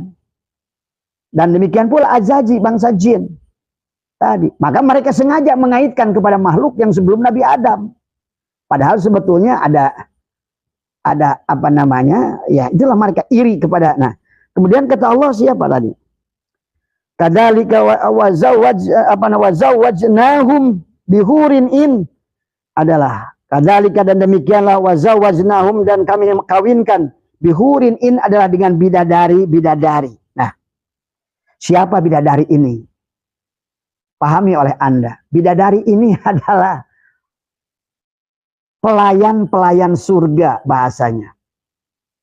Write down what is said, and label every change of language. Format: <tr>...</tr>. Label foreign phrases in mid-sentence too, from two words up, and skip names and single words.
<id>Dan demikian pula azaji, bangsa jin. Tadi. Maka mereka sengaja mengaitkan kepada makhluk yang sebelum Nabi Adam. Padahal sebetulnya ada apa namanya, ya itulah mereka iri kepada. Nah, kemudian kata Allah siapa tadi?</id> <ar>كذلك وزوجناهم بحور عين,</ar> <id>adalah kadzalika, dan demikianlah wazawwajnahum, dan kami kawinkan</id> <ar>بحور عين</ar> <id>adalah dengan bidadari. Nah, siapa bidadari ini? Pahami oleh Anda. Bidadari ini adalah pelayan-pelayan surga bahasanya.</id>